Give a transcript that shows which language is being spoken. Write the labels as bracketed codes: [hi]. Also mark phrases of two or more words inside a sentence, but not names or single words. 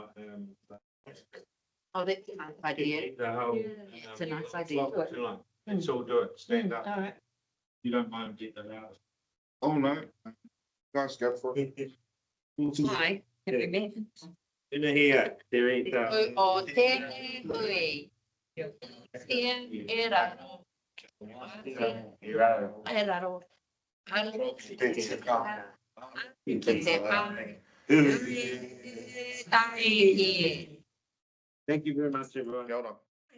[en] Oh, that's a nice idea. the whole. It's a nice idea. Let's all do it. Stand up. All right. You don't mind getting it out. Oh, no. Guys, go for it. Hi, have we met? In here, there is. [mi] O te hui. E raro. E raro. [en] Thank you very much, everyone.